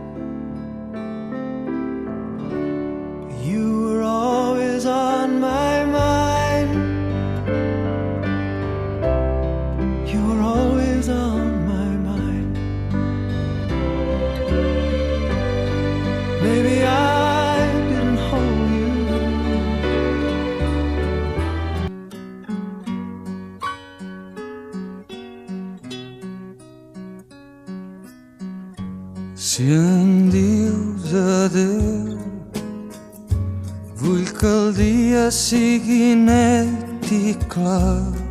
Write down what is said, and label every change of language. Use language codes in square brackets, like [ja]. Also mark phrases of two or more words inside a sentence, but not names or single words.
[en] You were always on my mind. You were always on my mind. Maybe I didn't hold you. [ca] Si em dius adeu, vull que el dia sigui net i clar,